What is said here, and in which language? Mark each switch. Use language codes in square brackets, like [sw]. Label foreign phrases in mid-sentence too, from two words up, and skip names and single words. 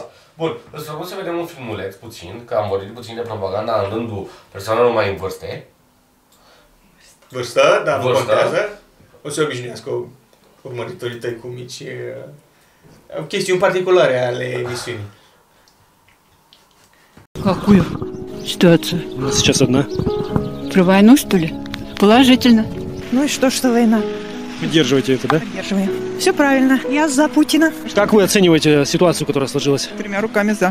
[ro] Bun, îți propun să vedem un filmuleț puțin, că am vorbit puțin de propaganda în rândul persoanelor mai în vârste. Vârstă, dar nu contează. O să obișnuiască urmăritorii tăi cu mici chestiuni particulare ale emisiunii. [ru] Какую ситуацию? Она сейчас одна. Про войну, что ли? Положительно. Ну и что война? Поддерживаете это, да? Поддерживаем. Все правильно. Я за Путина. Как вы оцениваете ситуацию, которая сложилась? 3 руками за.